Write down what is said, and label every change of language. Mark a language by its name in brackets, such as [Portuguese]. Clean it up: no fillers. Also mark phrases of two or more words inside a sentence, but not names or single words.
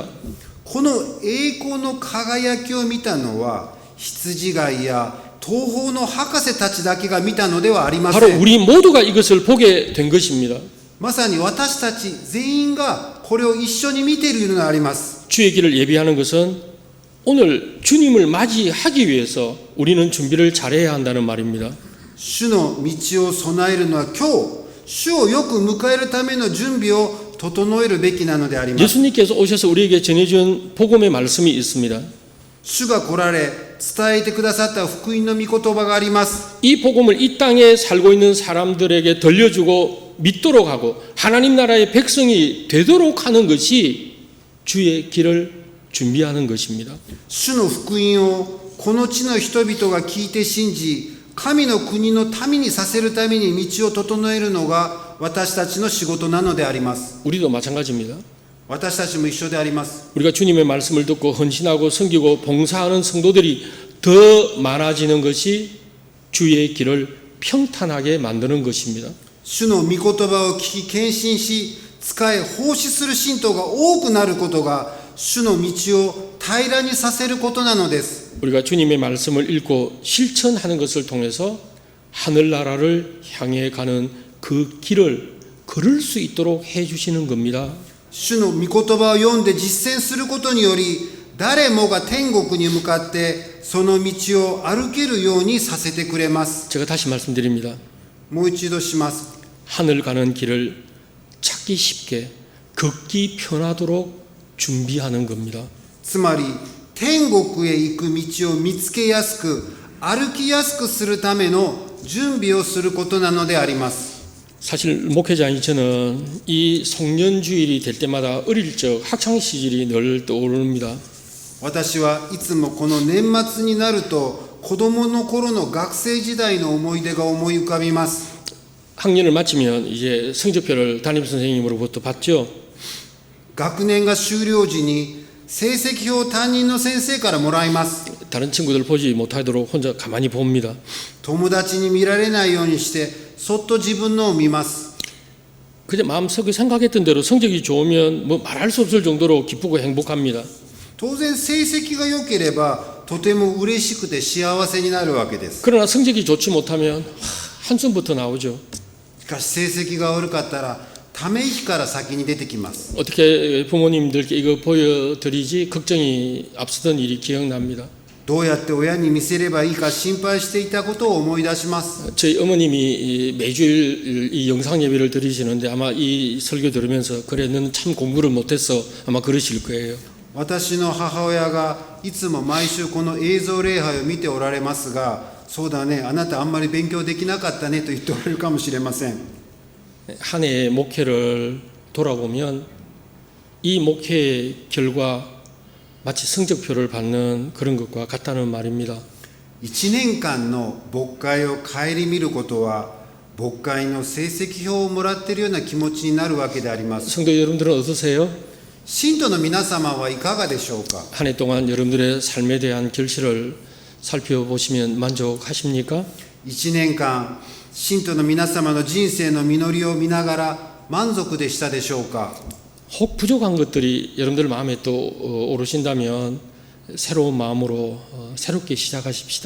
[Japanese] この栄光の輝きを見たのは羊飼いや東方の博士たちだけが見たのではありませ [Korean] 바로 [Japanese] ん。 [Korean] 우리 모두가 이것을 보게 된 것입니다. [Japanese] まさに私たち全員がこれを一緒に見ているのであります。 [Korean] 주의 길을 예비하는 것은 오늘 주님을 맞이하기 위해서 우리는 준비를 잘해야 한다는 말입니다. [Japanese] 主の道を備えるのは今日、主をよく迎えるための準備を整えるべきなのであります。 [Korean] 예수님께서 오셔서 우리에게 전해준 복음의 말씀이 있습니다. [Japanese] 主が来られ伝えてくださった福音の御言葉があります。 [Korean] 이 복음을 이 땅에 살고 있는 사람들에게 들려주고 믿도록 하고 하나님 나라의 백성이 되도록 하는 것이 주의 길을 준비하는 것입니다. [Japanese] 主の福音をこの地の人々が聞いて信じ、神の国の民にさせるために道を整えるのが私たちの仕事なのであります。 [Korean] 우리도 마찬가지입니다. [Japanese] 私たちも一緒であります。 [Korean] 우리가 주님의 말씀을 듣고 헌신하고 섬기고 봉사하는 성도들이 더 많아지는 것이 주의 길을 평탄하게 만드는 것입니다. [Japanese] 主の御言葉を聞き献身し、使い奉仕する信徒が多くなることが主の道を平らにさせることなのです。 [Korean] 우리가 주님의 말씀을 읽고 실천하는 것을 통해서 하늘나라를 향해 가는 그 길을 걸을 수 있도록 해주시는 겁니다. [Japanese] 主の御言葉を読んで実践することにより、誰もが天国に向かってその道を歩けるようにさせてくれます。 [Korean] 제가 다시 말씀드립니다. [Japanese] もう一度します。 [Korean] 하늘 가는 길을 찾기 쉽게 걷기 편하도록 준비하는 겁니다. [Japanese] つまり天国へ行く道を見つけやすく歩きやすくするための準備をすることなのであります。 [Korean] 사실 목회자인 저는 이 송년주일이 될 때마다 어릴 적 학창 시절이 늘 떠오릅니다. [Japanese] 私はいつもこの年末になると子供の頃の学生時代の思い出が思い浮かびます。 [Korean] 학년을 마치면 이제 성적표를 담임 선생님으로부터 받죠. [Japanese] 学年が終了時に成績表を担任の先生からもらいます。 [Korean] 다른 친구들 보지 못하도록 혼자 가만히 봅니다. [Japanese] 友達に見られないようにしてそっと自分のを見ます。 [Korean] 그저 마음속에 생각했던 대로 성적이 좋으면 뭐 말할 수 없을 정도로 기쁘고 행복합니다. [Japanese] 当然成績が良ければとても嬉しくて幸せになるわけです。 [Korean] 그러나 성적이 좋지 못하면 한숨부터 나오죠. [Japanese] しかし成績が悪かったらため息から先に出てきます。 [Korean] 어떻게 부모님들께 이거 보여드리지 걱정이 앞서던 일이 기억납니다. [Japanese] どうやって親に見せればいいか心配していたことを思い出します。 [Korean] 저희 어머님이 매주일 이 영상 예배를 드리시는데 아마 이 설교 들으면서 그래 너는 참 공부를 못했어 아마 그러실 거예요. [Japanese] 私の母親がいつも毎週この映像礼拝を見ておられますが、そうだね、あなたあんまり勉強できなかったねと言っておられるかもしれません。 [Korean] 한 해의 목회를 돌아보면 이 목회의 결과 마치 성적표를 받는 그런 것과 같다는 말입니다. [Japanese] 1 年間の牧会を顧みることは牧会の成績表をもらっているような気持ちになるわけであります。 [Korean] 성도 여러분들은 어떠세요? [Japanese] 信徒の皆様はいかがでしょうか。 [Korean] 한 해 동안 여러분들의 삶에 대한 결실을 살펴보시면 만족하십니까? [Japanese] 1 年間信徒の皆様の人生の実りを見ながら満足でしたでしょうか。 [Korean] 혹 부족한 것들이 여러분들 마음에 또 오르신다면 새로운 마음으로 새롭게 시작하십시다.